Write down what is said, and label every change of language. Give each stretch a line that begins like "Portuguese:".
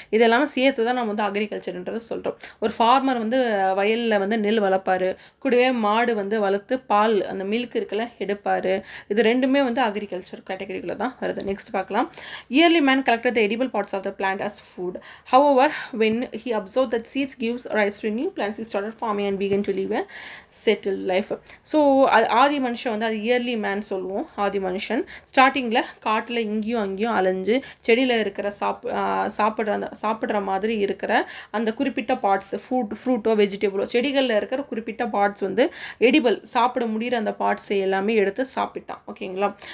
Tamil: இதெல்லாமே சேர்த்து தான் நம்ம வந்து அக்ரிகல்ச்சர்ன்றதை சொல்கிறோம். ஒரு ஃபார்மர் வந்து வயலில் வந்து நெல் வளர்ப்பார், கூடவே மாடு வந்து வளர்த்து பால் அந்த மில்க் இருக்குல்ல எடுப்பார். இது ரெண்டுமே வந்து அக்ரிகல்ச்சர் கேட்டகரிக்குள்ளே தான் வருது. நெக்ஸ்ட் பார்க்கலாம்.
English: Early man collected the edible parts of the plant as food. However when he observed that seeds gives rise to new plants, he started farming and began to live a settled life.
Tamil: So ஆதி மனுஷன் வந்து அது yearly man சொல்லுவோம். ஆதி மனுஷன் ஸ்டார்டிங்கில் காட்டில் இங்கேயும் அங்கேயும் அலைஞ்சு செடியில் இருக்கிற சாப்பிட்ற மாதிரி இருக்கிற அந்த குறிப்பிட்ட பார்ட்ஸ், ஃப்ரூட்டோ வெஜிடபிளோ செடிகளில் இருக்கிற குறிப்பிட்ட பார்ட்ஸ் வந்து எடிபிள் சாப்பிட முடிகிற அந்த பார்ட்ஸை எல்லாமே எடுத்து சாப்பிட்டான் ஓகேங்களா.